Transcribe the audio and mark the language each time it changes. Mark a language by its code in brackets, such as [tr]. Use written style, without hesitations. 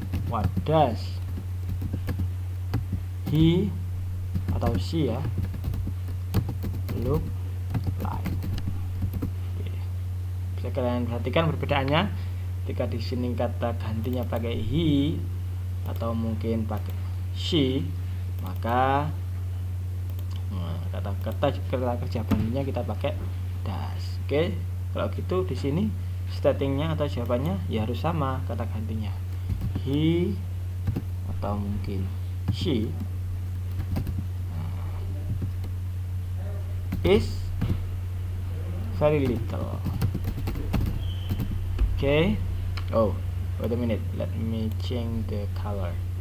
[en] What does he atau she ya look like? Oke. [id] Bisa kalian perhatikan perbedaannya. Ketika di sini kata gantinya pakai he atau mungkin pakai she, maka kata kerja gantinya kita pakai does. Oke, kalau gitu di sini statingnya atau jawabannya ya harus sama kata gantinya. [en] He [id] atau mungkin [en] she is very little. Okay. Oh, wait a minute. Let me change the color.